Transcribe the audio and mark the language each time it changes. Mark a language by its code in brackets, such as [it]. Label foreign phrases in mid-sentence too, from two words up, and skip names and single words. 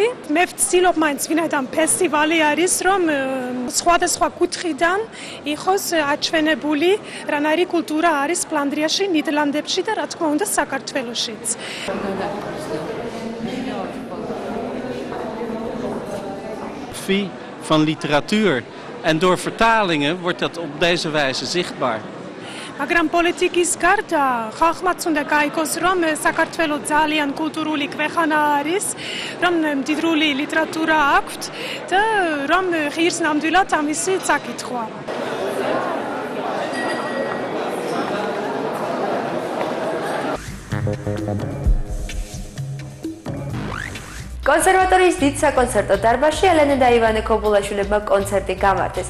[ka] მე ვცდილობ მაინც ვინაიდან ფესტივალი არის, რომ სხვადასხვა კუთხიდან იყოს აჩვენებული რანაირი კულტურა არის ფლანდრიაში, ნიდერლანდებში და რა თქმა უნდა საქართველოშიც. [nl] Van literatuur en door vertalingen wordt dat op deze wijze zichtbaar. [ka] მაგრამ პოლიტიკის გარდა ხალხმაც უნდა გაიგოს, რომ საქართველო ძალიან კულტურული ქვეყანა არის, რომ მდიდრული ლიტერატურა აქვთ და რომ ღირს ნამდვილად ამისი წაკითხვა. კონსერვატორიის დიდ საკონცერტო დარბაზში ელენე და ივანე ქობულაშვილებმა კონცერტი გამართეს.